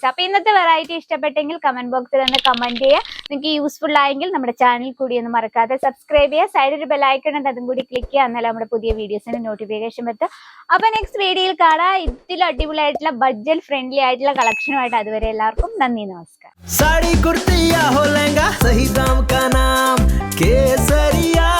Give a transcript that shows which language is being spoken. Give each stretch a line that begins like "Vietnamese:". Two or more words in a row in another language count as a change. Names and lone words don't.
Malayalam: അപ്പൊ ഇന്നത്തെ വെറൈറ്റി ഇഷ്ടപ്പെട്ടെങ്കിൽ
English: comment box
Malayalam: ഒന്ന് കമന്റ് ചെയ്യുക. നിങ്ങൾക്ക് യൂസ്ഫുൾ ആയെങ്കിൽ നമ്മുടെ ചാനൽ കൂടി ഒന്ന് മറക്കാതെ സബ്സ്ക്രൈബ് ചെയ്യുക. സൈഡിൽ ഒരു
English: bell icon
Malayalam: ഉണ്ട്, അതും കൂടി ക്ലിക്ക് ചെയ്യുക. എന്നാലും നമ്മുടെ പുതിയ വീഡിയോസിന്റെ നോട്ടിഫിക്കേഷൻ എത്തും. അപ്പൊ
English: next video
Malayalam: കാണാം ഇതിൽ അടിപൊളിയായിട്ടുള്ള
English: budget friendly
Malayalam: ആയിട്ടുള്ള കളക്ഷനുമായിട്ട്. അതുവരെ എല്ലാവർക്കും നന്ദി, നമസ്കാരം.
Hindi: साड़ी कुर्तिया हो लहंगा सही दाम का नाम केसरिया।